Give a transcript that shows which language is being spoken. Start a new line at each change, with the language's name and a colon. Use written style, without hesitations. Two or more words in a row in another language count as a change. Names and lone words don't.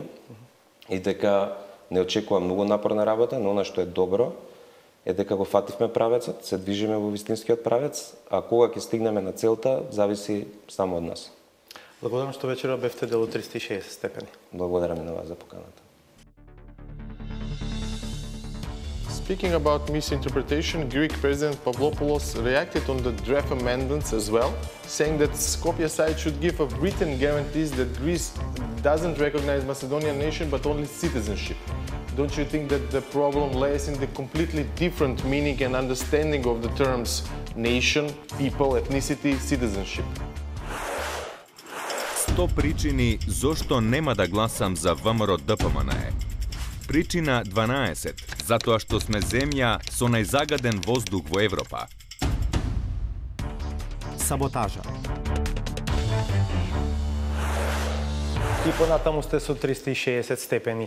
Macedonian: И дека не очекувам многу напорна работа, но она што е добро е дека го фативме правецот, се движиме во вистинскиот правец, а кога ќе стигнеме на целта, зависи само од нас. Благодарам што вечера бевте дел од 360 степени. Благодарам и на вас за поканата.
English: Speaking about misinterpretation, Greek President Pavlopoulos reacted on the draft amendments as well, saying that Skopje side should give a written guarantees that Greece doesn't recognize Macedonian nation but only citizenship. Don't you think that the problem lies in the completely different meaning and understanding of the terms nation, people, ethnicity, citizenship?
Macedonian: 100 причини зошто нема да гласам за ВМРО ДПМН. Причина 12, затоа што сме земја со најзагаден воздух во Европа. Саботажа. И понатаму сте со 360 степени.